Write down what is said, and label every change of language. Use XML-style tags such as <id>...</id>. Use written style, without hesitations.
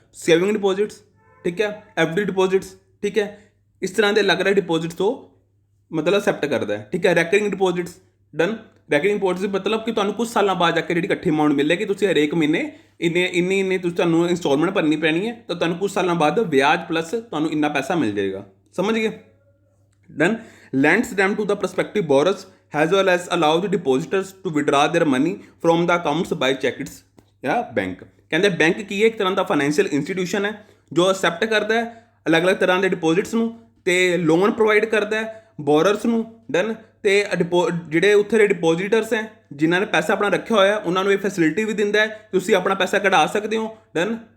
<pa>Saving ਡਿਪੋਜ਼ਿਟਸ, ਠੀਕ ਹੈ, FD ਡਿਪੋਜ਼ਿਟਸ, ਠੀਕ ਹੈ, ਇਸ ਤਰ੍ਹਾਂ ਦੇ ਅਲੱਗ ਅਲੱਗ ਡਿਪੋਜ਼ਿਟਸ ਤੋਂ ਮਤਲਬ ਅਸੈਪਟ ਕਰਦਾ ਹੈ, ਠੀਕ ਹੈ। Recurring ਡਿਪੋਜ਼ਿਟਸ, done. ਰੈਕਰਿੰਗ ਡਿਪੋਜ਼ਿਟ ਮਤਲਬ ਕਿ ਤੁਹਾਨੂੰ ਕੁਝ ਸਾਲਾਂ ਬਾਅਦ ਜਾ ਕੇ ਜਿਹੜੀ ਇਕੱਠੀ ਅਮਾਊਂਟ ਮਿਲੇਗੀ, ਤੁਸੀਂ ਹਰੇਕ ਮਹੀਨੇ ਇੰਨੀ ਤੁਸੀਂ ਤੁਹਾਨੂੰ ਇੰਸਟਾਲਮੈਂਟ ਭਰਨੀ ਪੈਣੀ ਹੈ, ਤਾਂ ਤੁਹਾਨੂੰ ਕੁਝ ਸਾਲਾਂ ਬਾਅਦ ਵਿਆਜ ਪਲੱਸ ਤੁਹਾਨੂੰ ਇੰਨਾ ਪੈਸਾ ਮਿਲ ਜਾਏਗਾ। ਸਮਝ ਗਏ? Done.</pa> <en>lends them to the prospective borrowers as well as allow the depositors to withdraw their money from the accounts by cheques</en> <pa>ਜਾਂ ਬੈਂਕ। ਕਹਿੰਦੇ ਬੈਂਕ ਕੀ ਹੈ? ਇੱਕ ਤਰ੍ਹਾਂ ਦਾ ਫਾਈਨੈਂਸ਼ੀਅਲ ਇੰਸਟੀਟਿਊਸ਼ਨ ਹੈ ਜੋ ਅਸੈਪਟ ਕਰਦਾ ਹੈ ਅਲੱਗ-ਅਲੱਗ ਤਰ੍ਹਾਂ ਦੇ ਡਿਪੋਜ਼ਿਟਸ ਨੂੰ ਤੇ ਲੋਨ ਪ੍ਰੋਵਾਈਡ ਕਰਦਾ ਹੈ ਬੋਰਰਸ ਨੂੰ। ਡਨ। ਤੇ ਜਿਹੜੇ ਉੱਥੇ ਦੇ ਡਿਪੋਜ਼ਿਟਰਸ ਹੈ ਜਿਨ੍ਹਾਂ ਨੇ ਪੈਸਾ ਆਪਣਾ ਰੱਖਿਆ ਹੋਇਆ, ਉਹਨਾਂ ਨੂੰ ਇਹ ਫੈਸਿਲਿਟੀ ਵੀ ਦਿੰਦਾ ਹੈ, ਤੁਸੀਂ ਆਪਣਾ ਪੈਸਾ ਕਢਾ ਸਕਦੇ ਹੋ। ਡਨ।</pa>